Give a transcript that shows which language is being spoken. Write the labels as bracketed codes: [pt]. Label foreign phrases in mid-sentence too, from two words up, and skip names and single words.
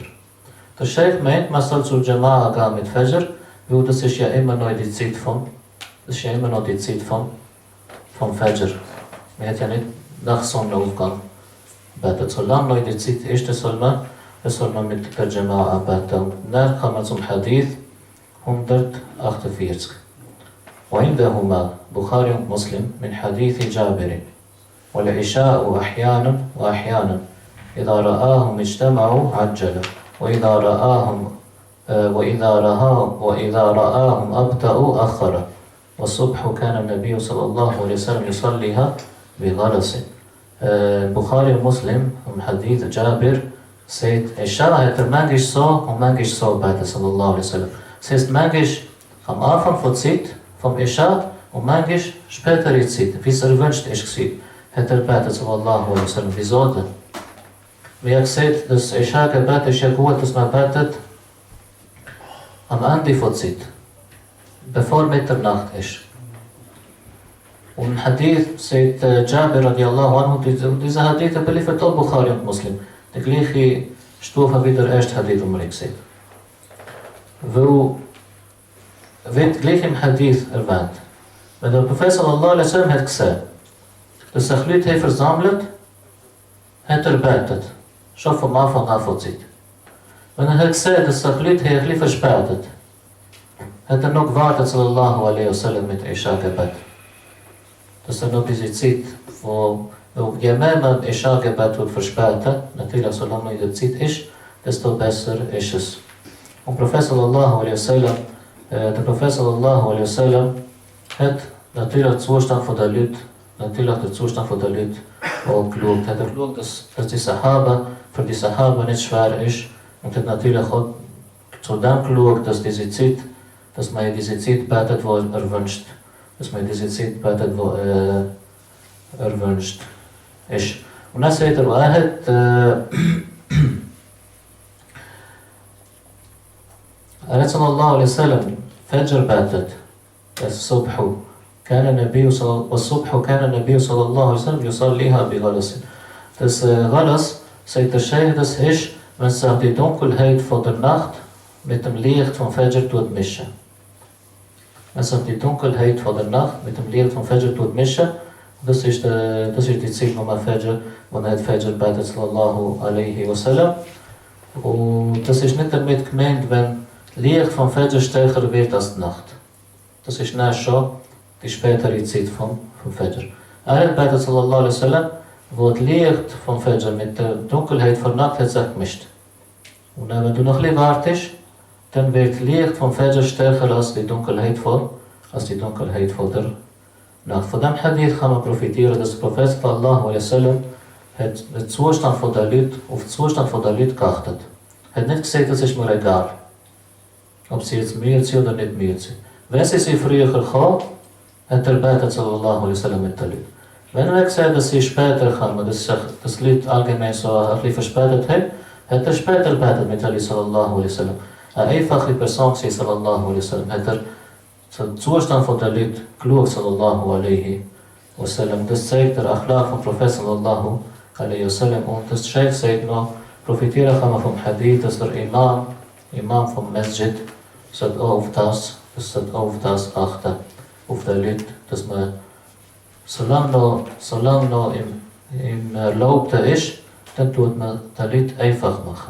[de] Der Sheikh meint, man soll zum Jama'a gehen mit Fajr, weil das ist ja immer noch die Zeit vom Fajr. Man hat ja nicht nach Sonnenaufgang beten. Solange noch die Zeit ist, soll man mit der Jama'a beten. Und dann kann man zum Hadith 148. [ar] وعندهما بخاري ومسلم من حديث جابر والعشاء أحيانا إذا رآهم اجتمعوا عجلوا وإذا رآهم أبطأوا أخروا والصبح كان النبي صلى الله عليه وسلم يصليها بغلس. [de] Bukhari und Muslim im Hadith Jabir sagt, Isha hat manchmal so und manchmal so beten, [ar] صلى الله عليه وسلم. [de] Das heißt, manchmal am Anfang von Zeit vom Isha und manchmal später in Zeit, wie es erwünscht ist, hat betet, [ar] صلى الله عليه وسلم. [de] Wieso denn? Wie er gesagt, das Isha-Gebet ist ja gut, dass man betet am Ende von Zeit, bevor Mitternacht ist. Und im Hadith sagt Jabir [ar] رضي الله عنه, [de] dieser Hadith beliefert auch Bukhari und Muslim. Die gleiche Stufe wie der erste Hadith, den wir gesehen haben. Weil, wird gleich im Hadith erwähnt, wenn der Prophet [ar] صلى الله عليه وسلم [de] hat gesehen, dass sich Leute hier versammelt, hat betet. Schon vom Anfang an von Zeit. Wenn er hat gesehen, dass sich Leute hier ein bisschen verspätet, hat noch gewartet, [ar] صلى الله عليه وسلم, [de] mit Isha-Gebet. Dass noch diese Zeit, wo je mehr man Isha-Gebet verspäten, natürlich solange in der Zeit ist, desto besser ist es. Und der Prophet [ar] صلى الله عليه وسلم [de] hat natürlich den Zustand der Leute auch geschaut. Hat geschaut, dass für die Sahaba nicht schwer ist, und hat natürlich auch zu dem geschaut, dass man in diese Zeit betet, wo er wünscht. dass man diese Zeit betet, wo erwünscht ist. Und dann sagt [ar] واحد النبي صلى الله عليه وسلم فجر باتت الصبح والصبح كان النبي صلى الله عليه وسلم يصليها بغلس. [de] Das Galas, sagt der Sheikh, das ist, wenn sich die Dunkelheit von der Nacht mit dem Licht vom Fajr tut mischen. Wenn sich die Dunkelheit von der Nacht mit dem Licht vom Fajr tut mischen, das ist die Zeit, wo man Fajr, wo man Fajr betet, [ar] صلى الله عليه وسلم. [de] Und das ist nicht damit gemeint, wenn Licht vom Fajr stärker wird als die Nacht. Das ist nicht schon die spätere Zeit vom Fajr. Er betet, [ar] صلى الله عليه وسلم, [de] wo das Licht vom Fajr mit der Dunkelheit von der Nacht hat sich gemischt. Und wenn du noch ein bisschen wartest, dann wird das Licht vom Fajr stärker als die Dunkelheit von der Nacht. Von dem Hadith kann man profitieren, dass der Prophet [ar] صلى الله عليه وسلم [de] hat den Zustand von der Leute, auf den Zustand von der Leute geachtet. Er hat nicht gesagt, das ist mir egal, ob sie jetzt müde sind oder nicht müde sind. Wenn sie früher kommen, hat er betet [ar] صلى الله عليه وسلم [de] mit den Leuten. Wenn er gesagt, dass sie später kommen, dass sich das Lied allgemein so ein bisschen verspätet hat er später betet mit Ali [ar] صلى الله عليه وسلم. [de] Eine einfache Person, [ar] صلى الله عليه وسلم, [de] hat er zum Zustand von der Leute geschaut, [ar] صلى الله عليه وسلم. [de] Das zeigt der Akhlaq vom Prophet [ar] صلى الله عليه وسلم. [de] Und das Sheikh sagt noch, profitieren kann man vom Hadith, dass der Imam vom Masjid, auf das achten, auf der Leute, dass man solange noch im Erlaubten ist, dann tut man die Leute einfach machen.